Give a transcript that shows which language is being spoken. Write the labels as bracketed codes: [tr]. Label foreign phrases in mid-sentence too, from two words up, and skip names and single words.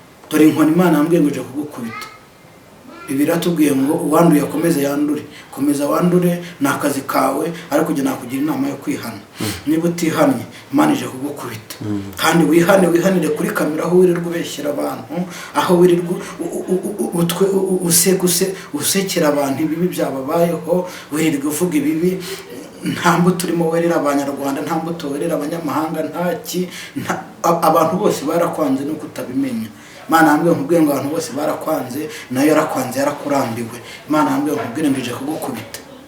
[rw] Dore inkoni Imana yambwiye ngo ije kugukubita. Bibiliya iratubwiye ngo uwanduye akomeze yandure. Komeza wandure, ni akazi kawe, ariko njye nakugira inama yo kwihana. Mm. Niba utihannye, Imana ije kugukubita. Mm. Kandi wihane, wihanire kuri kamera, aho wirirwa ubeshyera abantu, aho wirirwa u-, u-, u-, u-, utwe-, u-, u-, use-, use-, usekera abantu ibibi byababayeho, wirirwa uvuga ibibi. Nta mbuto urimo werera Abanyarwanda, nta mbuto werera abanyamahanga, nta ki-, nta-, a-, abantu bose barakwanze nuko utabimenya. Imana yambwiye nkubwire ngo abantu bose barakwanze, nayo yarakwanze, yarakurambiwe. Imana yambwiye nkubwire ngo ije kugukubita.